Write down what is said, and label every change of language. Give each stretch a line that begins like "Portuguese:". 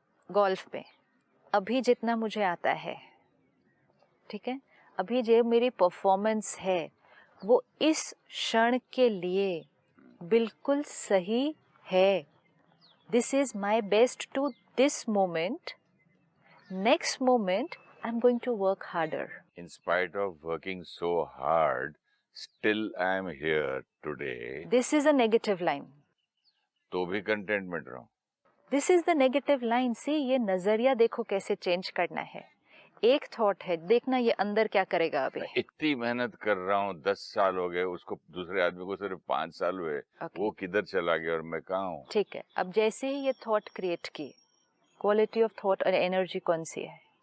Hindi: Golf में अभी जितना मुझे आता है, ठीक है, अभी जो मेरी परफॉर्मेंस है वो इस क्षण के लिए बिल्कुल सही है।
English: This is my best to this moment, next moment I am going to work harder. In spite of working so hard, still I am here today. This is a negative line.
Hindi: तो भी containment रहूं।
English: This is the negative line.
Hindi: See, ये नजरिया देखो कैसे change करना है। एक थॉट है, देखना ये अंदर क्या करेगा अभी। मैं इतनी मेहनत कर रहा हूँ, 10 साल हो गए, उसको दूसरे आदमी को सिर्फ 5 साल हुए, वो किधर चला गया और मैं कहाँ हूँ? ठीक है, अब जैसे ही ये थॉट क्रिएट की, क्वालिटी ऑफ थॉट और एनर्जी कौन सी है?